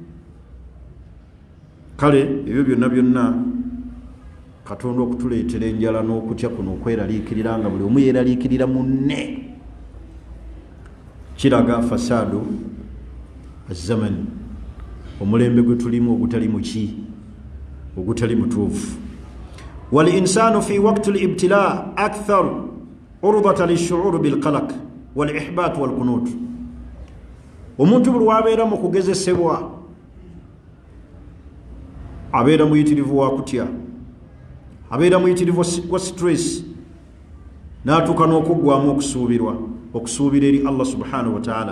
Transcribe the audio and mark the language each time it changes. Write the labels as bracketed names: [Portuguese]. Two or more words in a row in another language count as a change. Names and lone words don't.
[Ganda] Kale ebyo byonna byonna Katonda okutuleetera enjala n'okutya kuno okweraliikirira nga buli omu yeeraliikirira munne, kiraga [Arabic] فساد الزمان, [Ganda] omulembe gwe tulimu ogutali muki? Ogutali mutuufu. [Arabic] والإنسان في وقت الابتلاء أكثر عرضة للشعور بالقلق والإحباط والقنوط. [Ganda] Omuntu buli wabeera mu kugezesebwa abeera muyitirivu wa kutya, abeera muyitirivu wa stress, n'atuuka n'okuggwamu okusuubira eri Allah [Arabic] سبحانه وتعالى.